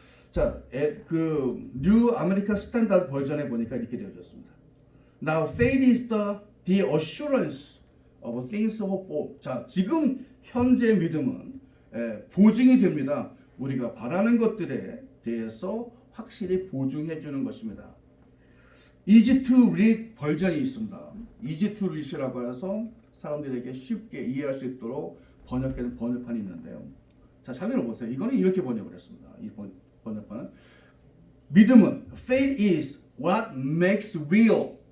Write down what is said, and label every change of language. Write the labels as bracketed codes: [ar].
[ko] 자, 그 뉴 아메리칸 스탠다드 버전에 보니까 이렇게 되어졌습니다. [en] Now faith is the assurance of things hoped for. [ko] 자, 지금 현재 믿음은 보증이 됩니다. 우리가 바라는 것들에 대해서 확실히 보증해 주는 것입니다. Easy to read 버전이 있습니다. Easy to read이라고 해서 사람들에게 쉽게 이해할 수 있도록 번역된 번역판이 있는데요. 자, 자료를 보세요. 이거는 이렇게 번역을 했습니다. 이 번역판은 믿음은 [en] faith is what makes real.